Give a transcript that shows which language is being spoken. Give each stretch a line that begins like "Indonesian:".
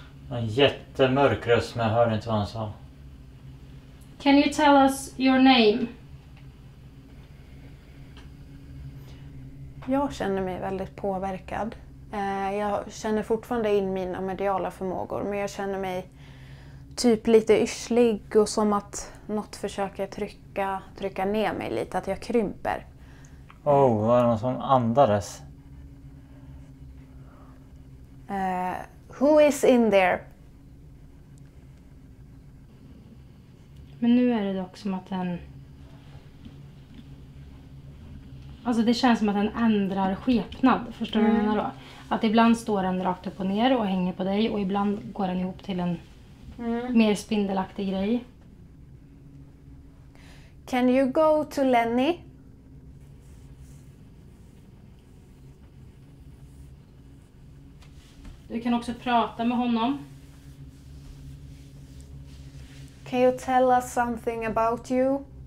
Swedish: En jättemörk röst men jag hörde inte vad han sa.
English: Can you tell us your name?
Swedish: Jag känner mig väldigt påverkad. Jag känner fortfarande in mina mediala förmågor, men jag känner mig typ lite yrslig och som att något försöker trycka ner mig lite, att jag krymper. Var det någon som andades?
English: Who is in there?
Swedish: Men nu är det dock som att den... Alltså det känns som att den ändrar skepnad. Förstår du vad jag menar då? Att ibland står den rakt upp och ner och hänger på dig och ibland går den ihop till en mer spindelaktig grej.
English: Can you go to Lenny?
Swedish: Du kan också prata med honom.
English: Can you tell us something about you?